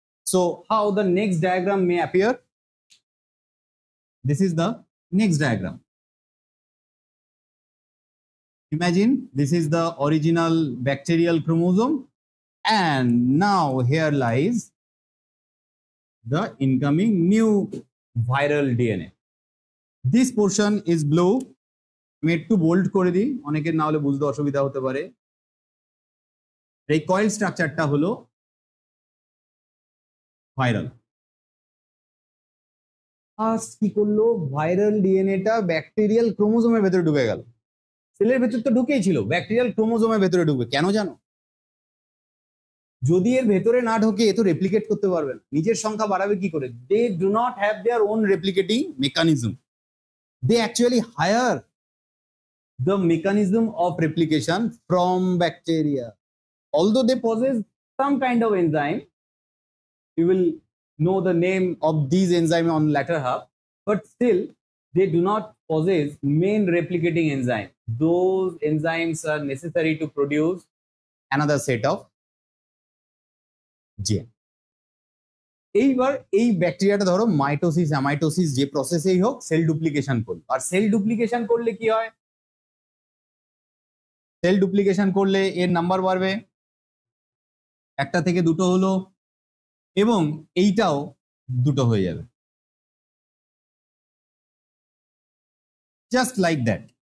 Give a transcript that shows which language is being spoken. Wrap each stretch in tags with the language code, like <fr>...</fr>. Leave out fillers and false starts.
<en>So how the next diagram may appear? This is the next diagram. Imagine this is the original bacterial chromosome, and now here lies the incoming new viral DNA. This portion is blue.</en> <bn>আমি একটু bold করে দিই, অনেকের না হলে বুঝতে অসুবিধা হতে পারে। এই কয়েল স্ট্রাকচারটা হলো ভাইরাল। ফার্স্ট কি করলো? ভাইরাল ডিএনএটা ব্যাকটেরিয়াল ক্রোমোজোমের ভেতরে ঢুকে গেল। সেলের ভেতর তো ঢুকেই ছিল, ব্যাকটেরিয়াল ক্রোমোজোমের ভেতরে ঢুকবে কেন জানো? যদি এর ভেতরে না ঢোকে এ তো রেপ্লিকেট করতে পারবে না, নিজের সংখ্যা বাড়াবে কি করে?</bn> <en>They do not have their own replicating mechanism. They actually hire the mechanism of replication from bacteria. Although they possess some kind of enzyme, you will know the name of these enzymes on latter half, but still they do not possess main replicating enzyme. Those enzymes are necessary to produce another set of gene.</en> <bn>এইবার এই ব্যাকটেরিয়াটা ধরো mitosis amitosis যে প্রসেসেই হোক sell duplication করলো। আর sell duplication করলে কি হয়? Sell duplication করলে এর নাম্বার বাড়বে, একটা থেকে দুটো হলো, এবং এইটাও দুটো হয়ে যাবে,</bn> <en>Just like that.</en>